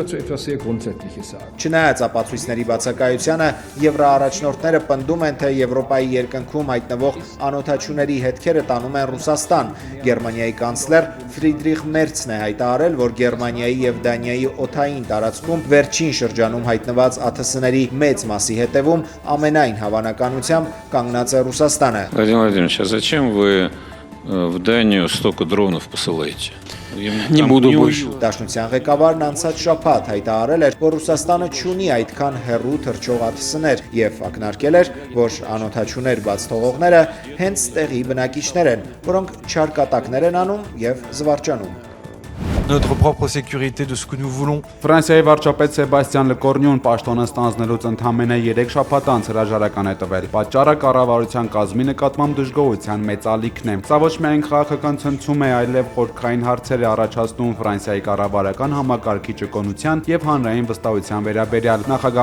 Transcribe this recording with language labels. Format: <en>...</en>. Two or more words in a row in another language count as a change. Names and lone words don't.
<hy>Չնայած ապացույցների բացակայությանը, եվրոառաջնորդները պնդում են, թե Եվրոպայի երկնքում հայտնվող անօդաչուների հետքերը տանում են Ռուսաստան։ Գերմանիայի կանցլեր Ֆրիդրիխ Մերցն է հայտարարել, որ Գերմանիայի եւ Դանիայի օդային տարածքում վերջին շրջանում հայտնված ԱԹՍ-ների մեծ մասի հետևում ամենայն հավանականությամբ կանգնած է Ռուսաստանը։</hy> <ru>Владимир Владимирович, а зачем вы в Данию столько дронов посылаете? Не буду больше.</ru> <hy>Դաշնության ղեկավարն անցած շաբաթ հայտարարել էր, որ Ռուսաստանը չունի այդքան հեռու թռչող ԱԹՍ-ներ եւ ակնարկել էր, որ անօդաչուներ բաց թողողները հենց տեղի բնակիչներ են, որոնք չար կատակներ են անում եւ զվարճանում։</hy> <fr>Notre propre sécurité de ce que nous voulons.</fr> <hy>Ֆրանսիայի վարչապետ Սեբաստիան Լեկորնյուն պաշտոնը ստանձնելուց ընդամենը 3 շաբաթ անց հրաժարական է տվել։ Պատճառը կառավարության կազմի նկատմամբ դժգոհության մեծալիքն է։ Սա ոչ միայն քաղաքական ցնցում է, այլև խորքային հարցեր է առաջացնում Ֆրանսիայի կառավարական համակարգի ճկոնության եւ հանրային վստահության վերաբերյալ։ Նախագահ</hy>